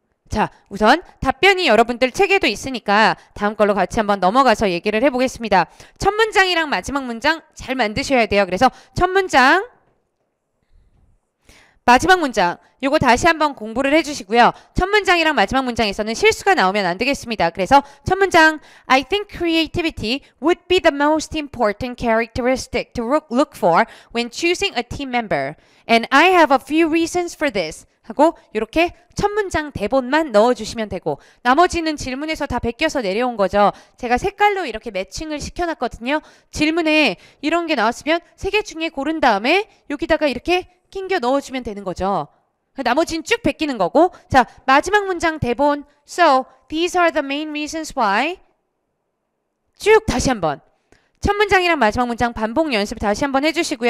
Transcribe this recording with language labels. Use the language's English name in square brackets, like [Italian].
[Korean] 자, 우선 답변이 여러분들 책에도 있으니까 다음 걸로 같이 한번 넘어가서 얘기를 해보겠습니다. 첫 문장이랑 마지막 문장 잘 만드셔야 돼요. 그래서 첫 문장, 마지막 문장 요거 다시 한번 공부를 해주시고요. 첫 문장이랑 마지막 문장에서는 실수가 나오면 안 되겠습니다. 그래서 첫 문장 [English] I think creativity would be the most important characteristic to look for when choosing a team member. And I have a few reasons for this. [Korean] 하고 이렇게 첫 문장 대본만 넣어주시면 되고 나머지는 질문에서 다 베껴서 내려온 거죠. 제가 색깔로 이렇게 매칭을 시켜놨거든요. 질문에 이런 게 나왔으면 세 개 중에 고른 다음에 여기다가 이렇게 낑겨 넣어주면 되는 거죠. 나머지는 쭉 베끼는 거고 자 마지막 문장 대본 [English] So these are the main reasons why [Korean] 쭉 다시 한번 첫 문장이랑 마지막 문장 반복 연습 다시 한번 해주시고요.